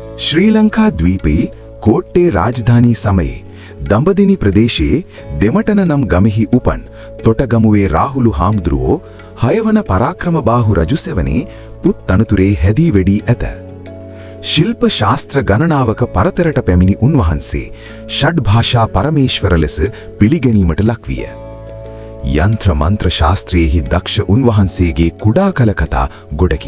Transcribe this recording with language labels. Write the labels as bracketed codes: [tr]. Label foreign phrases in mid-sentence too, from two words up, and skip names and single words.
[si] ශ්‍රීලංකා ද්වීපේ කෝට්ටේ රාජධානි සමයේ දඹදෙණි ප්‍රදේශේ දෙමටනගම ගම්හි උපන් තොටගමුවේ රාහුල හාමුදුරුවෝ හයවන පරාක්‍රමබාහු රජුසෙවනේ පුත් තනතුරේ හැදී වෙඩී ඇත. ශිල්ප ශාස්ත්‍ර ගණනාවක පරතරට පැමිණි උන්වහන්සේ ෂඩ් භාෂා පරමේශ්වර ලෙස පිළිගැනීමට ලක්විය. යන්ත්‍ර මන්ත්‍ර ශාස්ත්‍රයේහි දක්ෂ උන්වහන්සේගේ කුඩා කල කතා ගොඩකි.